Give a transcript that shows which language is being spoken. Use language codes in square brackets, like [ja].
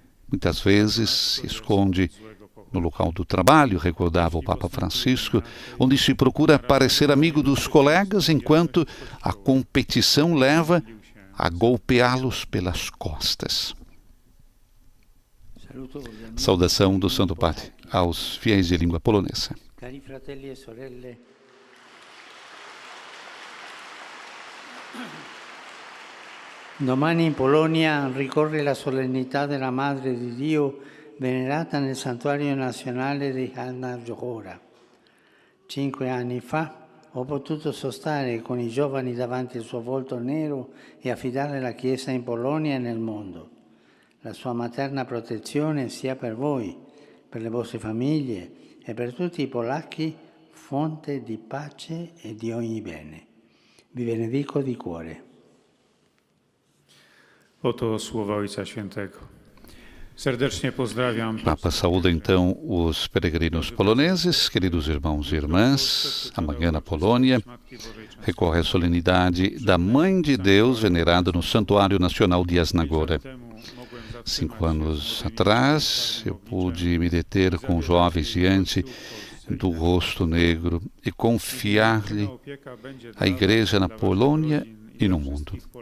[pt] Muitas vezes se esconde no local do trabalho, recordava o Papa Francisco, onde se procura parecer amigo dos colegas, enquanto a competição leva a golpeá-los pelas costas. Saudação do Santo Padre aos fiéis de língua polonesa. [it] Cari fratelli e sorelle, domani in Polonia ricorre la solennità della Madre di Dio venerata nel Santuario Nazionale di Jana Zohora. 5 anni fa ho potuto sostare con i giovani davanti al suo volto nero e affidare la Chiesa in Polonia e nel mondo. La sua materna protezione sia per voi, per le vostre famiglie e per tutti i polacchi fonte di pace e di ogni bene. Vi benedico di cuore. [pl] Oto słowa Ojca Świętego. Serdecznie pozdrawiam. [pt] Papa saúda então os peregrinos poloneses, queridos irmãos e irmãs. Amanhã na Polônia recorre a solenidade da Mãe de Deus venerada no Santuário Nacional de Jasnagora. 5 anos atrás, eu pude me deter com jovens diante do rosto negro e confiar-lhe a Igreja na Polônia e no mundo.